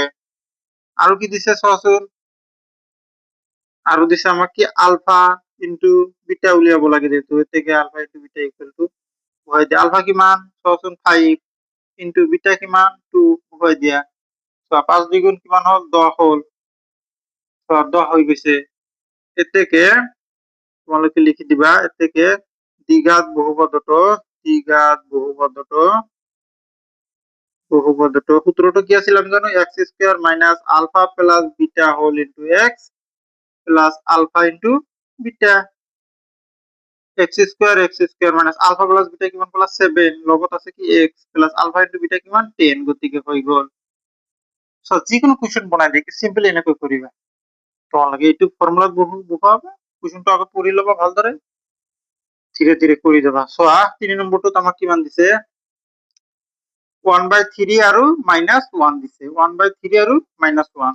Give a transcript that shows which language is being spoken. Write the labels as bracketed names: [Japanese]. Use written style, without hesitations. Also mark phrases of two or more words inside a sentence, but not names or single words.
[Assamese] আৰু কি দিছে চোৱাচোন, আৰু দিছে আমাক কি [English] alpha into beta [Assamese] উলিয়াব লাগে, যেহেতু এতেকে [English] alpha into beta equal to [Assamese] হয় দিয়া আলফা কিমান চোৱাচোন 5 [English] into beta [Assamese] কিমান 2 হয় দিয়া, সো 5 দ্বিগুণ কিমান হল 10 হল, সো 10 হৈ গৈছে। এতেকে তোমালোকে লিখি দিবা, এতেকে দ্বিঘাত বহুপদটো সূত্রটা কি আছিল আমি জানো [English] x square minus alpha plus beta whole into x plus alpha into beta. x square minus alpha plus beta [Assamese] কিমান [English] plus 7 [Assamese] লগত আছে কি [English] x plus alpha into beta [Assamese] কিমান 10, গতিকে হৈ গল। সো যিকোনো কোশ্চেন বনাই দেখি সিম্পলি এনেকৈ কৰিবা, তোমালোকে এইটো ফর্মুলা বহুৱাবা, কোশ্চেনটো আগত পঢ়ি লবা ভালদৰে, ধীরে ধীরে কৰি যাবা। সোয়া 3 নম্বরটো আমাক কিমান দিছে 1/3 আৰু -1 দিছে, 1/3 আৰু -1।